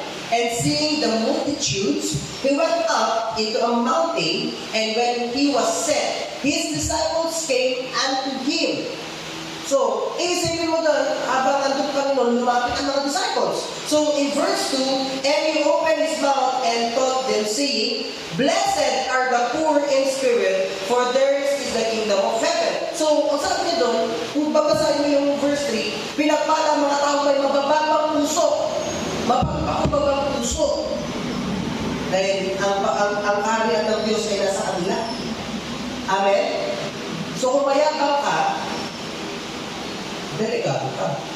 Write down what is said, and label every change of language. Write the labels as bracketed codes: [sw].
[en] And seeing the multitudes, he went up into a mountain, and when he was set, his disciples came unto him. [tl] So, isipin mo doon, habang nandun kami noon, lumapit ang mga disciples. [en] So, in verse 2, and he opened his mouth and taught them, saying, Blessed are the poor in spirit, for theirs is the kingdom of heaven. [tl] So, ang sabi niya doon, kung babasahin mo yung verse 3, pinagpala ang mga tao may mabababang puso. Mapagpakababang puso. Dahil ang kaharian ng Diyos ay nasa kanila. Amen? So, kung mayabang ka, delikado ka.